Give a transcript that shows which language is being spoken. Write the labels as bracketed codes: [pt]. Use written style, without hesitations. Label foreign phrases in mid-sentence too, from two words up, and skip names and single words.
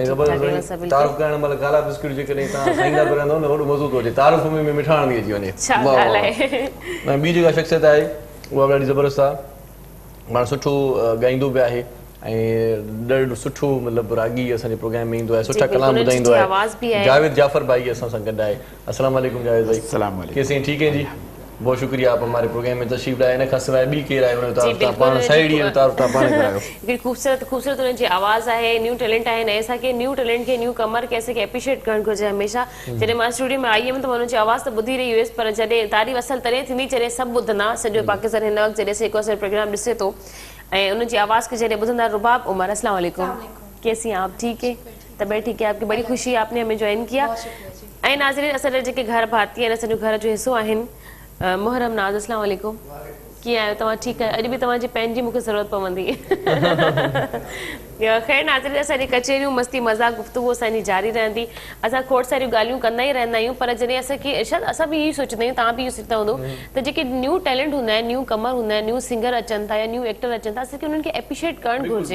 [sd] तारुफ़ करण महिल गाला बिस्किट जेकॾहिं तव्हां खाईंदा बि रहंदव न वॾो मज़ो थो अचे, तारुफ़ में मिठाण थी अची वञे। ऐं ॿी जेका शख़्सियत आहे उहा बि ॾाढी ज़बरदस्त आहे, पाण सुठो ॻाईंदो बि आहे ऐं ॾाढो सुठो मतिलबु रागी असांजे प्रोग्राम में ईंदो आहे, सुठा कलाम ॿुधाईंदो आहे। जावेद जाफ़र भाई असां सां गॾु आहे। [ar] السلام عليكم [sd] जावेद भाई। [ar] السلام عليكم. [hi] कैसे हैं? ठीक है जी, बहुत शुक्रिया आप हमारे प्रोग्राम में तशरीफ लाए। [sd] इन खां सवाइ ॿी केरु आहे उन तारीफ़ पाण साहेड़ी तारीफ़ पाण करायो। हिकिड़ी ख़ूबसूरत उन्हनि जी आवाज़ आहे, [en] new talent [sd] आहे ऐं असांखे [en] new talent [sd] खे [en] new comer [sd] खे असांखे एप्रिशिएट करणु घुरिजे हमेशह। जॾहिं मां स्टूडियो में आई हुयमि त मां उन्हनि जी आवाज़ त ॿुधी रही हुयसि, पर जॾहिं तारीफ़ असल तॾहिं थींदी जॾहिं सभु ॿुधंदा। सॼो पाकिस्तान हिन वक़्तु जॾहिं जेको असांजो प्रोग्राम ॾिसे थो ऐं उनकी आवाज़ के जरिए बुझंदा। रुबाब उमर, [ar] السلام عليكم. [hi] कैसी हैं आप? ठीक है, तबियत ठीक है आपकी? बड़ी खुशी है आपने हमें ज्वाइन किया। [sd] ऐं नाज़रीन असांजा जेके घर भारती आहिनि, असांजो घर जो हिस्सो आहिनि, मुहर्रम नाज़, [ar] السلام عليكم. [sd] कीअं आहियो तव्हां? ठीकु आहे। अॼु बि तव्हांजी पेन जी मूंखे ज़रूरत पवंदी। ख़ैर नाज़रीन असांजी कचेरियूं मस्ती मज़ाक गुफ़्तगू असांजी जारी रहंदी। असां खोड़ सारियूं ॻाल्हियूं कंदा ई रहंदा आहियूं, पर जॾहिं असांखे शायदि असां बि इहो सोचंदा आहियूं, तव्हां बि इहो सोचंदा हूंदो त जेके [en] new talent [sd] हूंदा आहिनि, [en] new comer [sd] हूंदा आहिनि, [en] new singer [sd] अचनि था या [en] new actor [sd] अचनि था, असांखे उन्हनि खे एप्रिशिएट करणु घुरिजे।